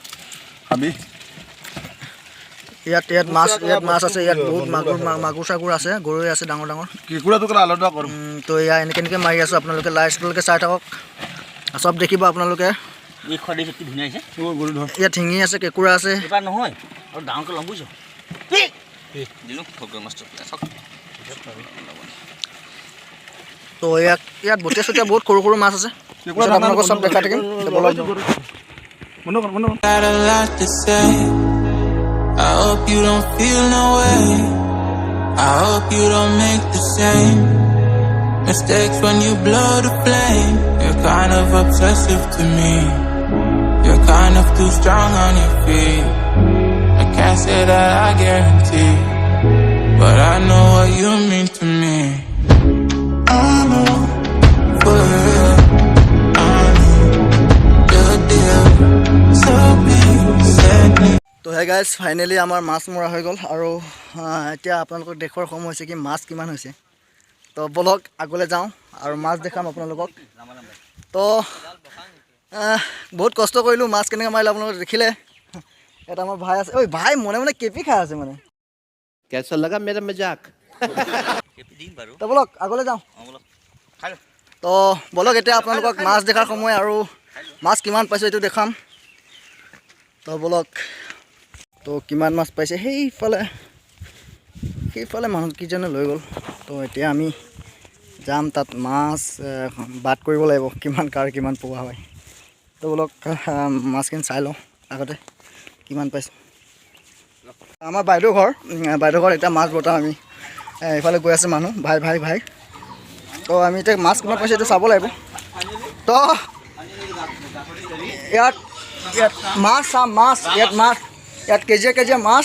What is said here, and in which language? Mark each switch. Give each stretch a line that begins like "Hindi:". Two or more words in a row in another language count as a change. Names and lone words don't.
Assamese: ইয়াত মাছ আছে ইয়াত বহুত মাগুৰ চাগুৰ আছে গৰৈ আছে ডাঙৰ তো এয়া এনেকৈ মাৰি আছোঁ আপোনালোকে লাইটলৈকে চাই থাকক চব দেখিব আপোনালোকে ইয়াত শিঙি আছে কেঁকুৰা আছে তো ইয়াত বটিয়া চটিয়া বহুত সৰু মাছ আছে আপোনালোকক চব দেখাই থাকিম
English: Got a lot to say. I hope you don't feel no way. I hope you don't make the same mistakes when you blow the flame. You're kind of obsessive to me. You're kind of too strong on your feet. I can't say that I guarantee, but I know what you mean to me. I know for real.
Assamese: তো
English: hey guys
Assamese: ফাইনেলি আমাৰ মাছ মৰা হৈ গ'ল আৰু এতিয়া আপোনালোকক দেখুৱাৰ সময় হৈছে কি মাছ কিমান হৈছে তো বলক আগলৈ যাওঁ আৰু মাছ দেখাম আপোনালোকক তো বহুত কষ্ট কৰিলোঁ মাছ কেনেকৈ মাৰিলে আপোনালোকে দেখিলে এটা আমাৰ ভাই আছে ঐ ভাই মনে কেপি খাই আছে মানে
Hindi: कैसा लगा मेरा मजाक
Assamese: তো বলক আগলৈ যাওঁ তো বলক এতিয়া আপোনালোকক মাছ দেখাৰ সময় আৰু মাছ কিমান পাইছোঁ এইটো দেখাম তো বলক তো কিমান মাছ পাইছে সেইফালে মানুহকেইজনে লৈ গ'ল তো এতিয়া আমি যাম তাত মাছ বাদ কৰিব লাগিব কিমান পোৱা হয় তো বলক মাছখিনি চাই লওঁ আগতে কিমান পাইছোঁ আমাৰ বাইদেউ ঘৰ এতিয়া মাছ বটাওঁ আমি এইফালে গৈ আছে মানুহ ভাই তো আমি এতিয়া মাছ কিমান পাইছোঁ এইটো চাব লাগিব তো ইয়াত মাছ চাম ইয়াত কেজিয়ে মাছ